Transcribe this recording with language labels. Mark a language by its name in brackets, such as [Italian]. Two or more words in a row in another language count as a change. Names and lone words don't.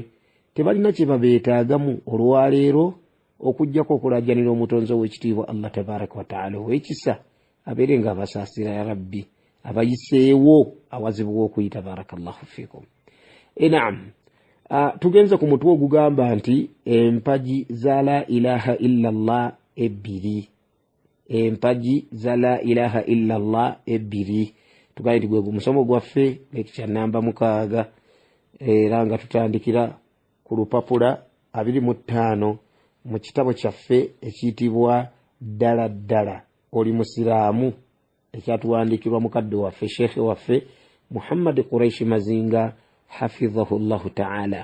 [Ganda] Tebalina kye babeetaagamu olwaleero okujjako okulajjanira omutonzi ow'ekitiibwa Allah [Arabic] تبارك وتعالى [Ganda] ow'ekisa, abeere nga abasaasira [Arabic] يا ربي, [Ganda] abayiseewo awazibu w'okuyita. [Arabic] بارك الله فيكم. [Ganda] Naam, tugenze ku mutwe ogugamba nti empagi za [Arabic] لا إله إلا الله [Ganda] ebbiri. Empagi za [Arabic] لا إله إلا الله [Ganda] ebbiri. Tugaye nti gwe musomo gwaffe lekya namba 6, era nga tutandikira ku lupapula 25 mu kitabo kyaffe ekiyitibwa ddala ddala oli musiraamu, ekyatuwandikirwa mukadde waffe sheekhe waffe Muhammad Quraishi Mazinga [Arabic] حفظه الله تعالى.